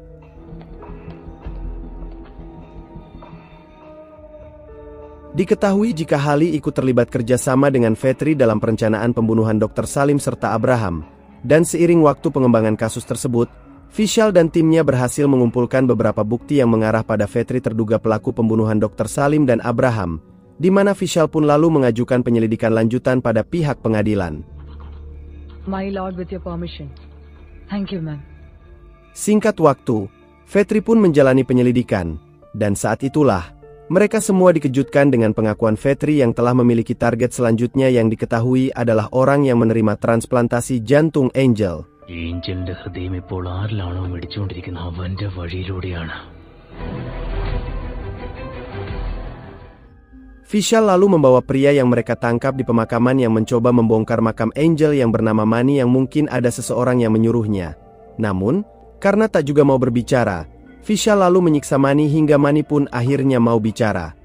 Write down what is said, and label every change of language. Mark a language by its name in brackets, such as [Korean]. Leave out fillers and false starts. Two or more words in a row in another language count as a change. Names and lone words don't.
[Indonesian] Diketahui jika Hali ikut terlibat kerjasama dengan Vetri dalam perencanaan pembunuhan Dr. Salim serta Abraham. Dan seiring waktu pengembangan kasus tersebut, Vishal dan timnya berhasil mengumpulkan beberapa bukti yang mengarah pada Vetri terduga pelaku pembunuhan Dr. Salim dan Abraham, di mana Vishal pun lalu mengajukan penyelidikan lanjutan pada pihak pengadilan. [English] My lord, with your permission. Thank you, ma'am. [Indonesian] Singkat waktu, Vetri pun menjalani penyelidikan, dan saat itulah mereka semua dikejutkan dengan pengakuan Vetri yang telah memiliki target selanjutnya yang diketahui adalah orang yang menerima transplantasi jantung Angel. [Malayalam] ഏഞ്ചലിന്റെ ഹൃദയം ഇപ്പോൾ ആരിലാണോ മിടിച്ചുകൊണ്ടിരിക്കുന്ന അവന്റെ വഴിയിലൂടെയാണ്. [Indonesian] Vishal lalu membawa pria yang mereka tangkap di pemakaman yang mencoba membongkar makam Angel yang bernama Mani yang mungkin ada seseorang yang menyuruhnya. Namun, karena tak juga mau berbicara, Vishal lalu menyiksa Mani hingga Mani pun akhirnya mau bicara.